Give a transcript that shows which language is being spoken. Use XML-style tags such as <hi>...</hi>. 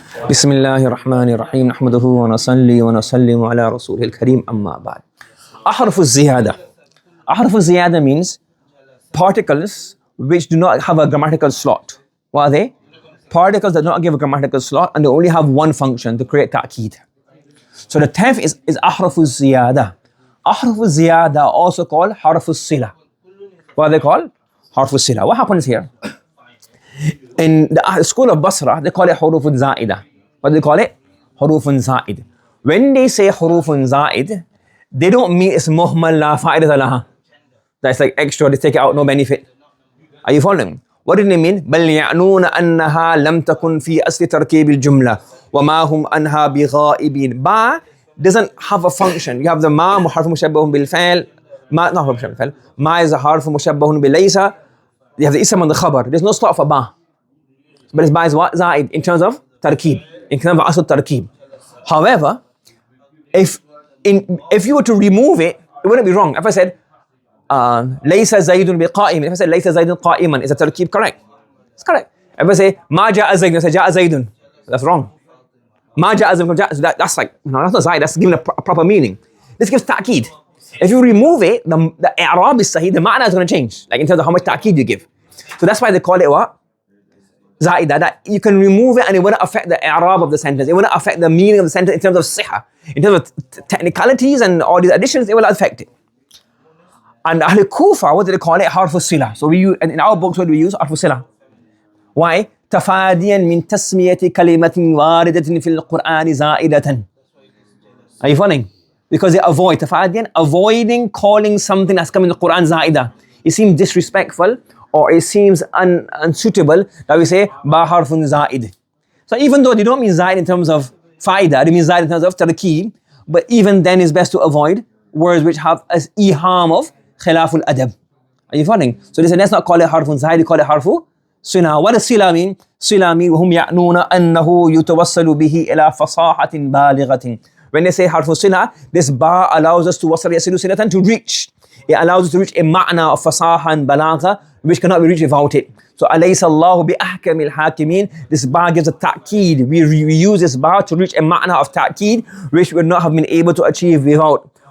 <ar>بسم الله الرحمن الرحيم نحمده ونصلي ونسلم على رسوله الكريم أما بعد. أحرف الزيادة. أحرف الزيادة</ar> <en>means particles which do not have a grammatical slot. What are they? Particles that do not give a grammatical slot and they only have one function to create ta'keed. So the 10th is أحرف الزيادة. أحرف الزيادة also called حرف الصلة. What are they called? حرف الصلة. What happens here? In the school of Basra, they call it حروف زائدة. What do they call it? حروف زائد. When they say حروف زائد, they don't mean it's</en> <ar>مهمل لا فائدة لها.</ar> <en>That's like extra, they take it out, no benefit. Are you following? What do they mean?</en> <ar>بل يعنون أنها لم تكن في أصل تركيب الجملة وما هم عنها بغائبين.</ar> <en>Ba doesn't have a function. You have the ما حرف مشبه بالفعل. ما not حرف مشبه بالفعل. ما is a حرف مشبه بليس. You have the ism and the khabar. There's no slot for ba. But it's ba is what? Zaid in terms of tarkib. In terms of asl tarkib. However, if you were to remove it, it wouldn't be wrong. If I said</en> <ar>laysa zaidun biqa'im,</ar> <en>if I said</en> <ar>laysa zaidun qa'iman,</ar> <en>is the tarkib correct? It's correct. If I say</en> <ar>ma ja'a zaidun,</ar> <en>I say ja'a zaidun, that's wrong. Ma ja'a zaidun, that's like, no, that's not zaid, that's giving a proper meaning. This gives ta'keed. If you remove it, the i'rab is sahih, the ma'na is going to change, like in terms of how much ta'keed you give. So that's why they call it what? Zaida, that you can remove it and it wouldn't affect the i'rab of the sentence. It wouldn't affect the meaning of the sentence in terms of sihha. In terms of technicalities and all these additions, it will affect it. And Al-Kufa, what do they call it? Harfu sila. So we use, in our books, what do we use? Harfu sila. Why?</en> <ar>تفاديا من تسمية كلمة واردة في القرآن زائدة.</ar> <en>Are you following? Because they avoid, tafadiyan, avoiding calling something that's come in the Quran zaida. It seems disrespectful or it seems unsuitable that we say ba harfun zaid. So even though they don't mean zaid in terms of faida, they mean zaid in terms of tarkeeb, but even then it's best to avoid words which have as iham of khilaful adab. Are you following? So they say let's not call it harfun zaid, they call it harfu sila. What does sila mean? Sila mean</en> <ar>وهم يعنون أنه يتوصل به إلى فصاحة بالغة.</ar> <en>When they say harfu sila, this ba allows us to</en> <ar>wasal yasilu silatan,</ar> <en>to reach. It allows us to reach a ma'na of fasaha and balagha which cannot be reached without it. So</en> <ar>alaysa Allahu bi ahkamil hakimin.</ar> <en>This ba gives a ta'keed. We use this ba to reach a ma'na of ta'keed which we would not have been able to achieve without.</en>